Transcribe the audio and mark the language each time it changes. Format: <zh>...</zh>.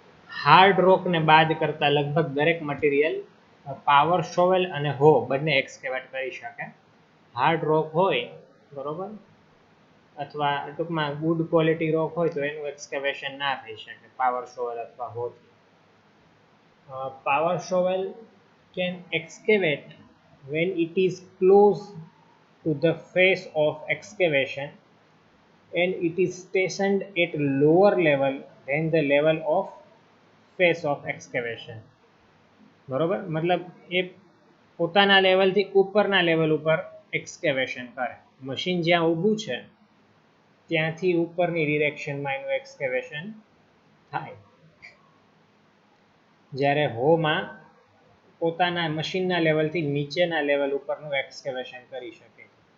<gu>Hard રોકને બાદ કરતા લગભગ દરેક મટીરિયલ પાવર શોવેલ અને હો બંને એક્સકેવેટ કરી શકે. હાર્ડ રોક હોય, બરોબર, અથવા ટૂંકમાં ગુડ ક્વોલિટી રોક હોય તો એનું એક્સકેવેશન ના થઈ શકે પાવર શોવેલ અથવા Hothi.</gu> <en>Power shovel can excavate when it is close to the face of excavation and it is stationed at lower level than the level of face of excavation.</en> <gu>બરોબર, મતલબ એ પોતાના લેવલથી ઉપરના લેવલ ઉપર એક્સકેવેશન કરે. મશીન જ્યાં ઊભું છે ત્યાંથી ઉપરની ડિરેક્શનમાં એનું એક્સકેવેશન થાય. જ્યારે હોમાં પોતાના મશીનના લેવલથી નીચેના લેવલ ઉપરનું એક્સકેવેશન કરી શકે.</gu>